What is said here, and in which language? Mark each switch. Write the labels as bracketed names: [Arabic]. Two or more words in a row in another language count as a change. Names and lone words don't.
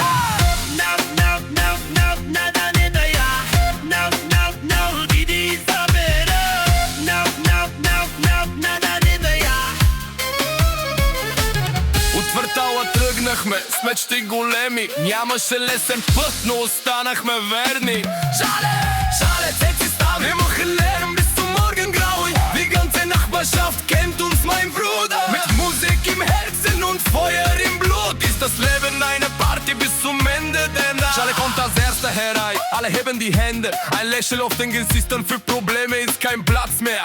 [Bulgarian] От квартала тръгнахме с мечти големи. Нямаше лесен път, но останахме верни. [German] Schale, Ceci, Stame, wir machen Lärm bis zum Morgengrauen. Die ganze Nachbarschaft kennt uns, mein Bruder. Mit Musik im Herzen und Feuer im Blut ist das Leben eine Party bis zum Ende der Nacht. Schale kommt als erster herein, alle heben die Hände. Ein Lächeln auf den Gesichtern, für Probleme ist kein Platz mehr.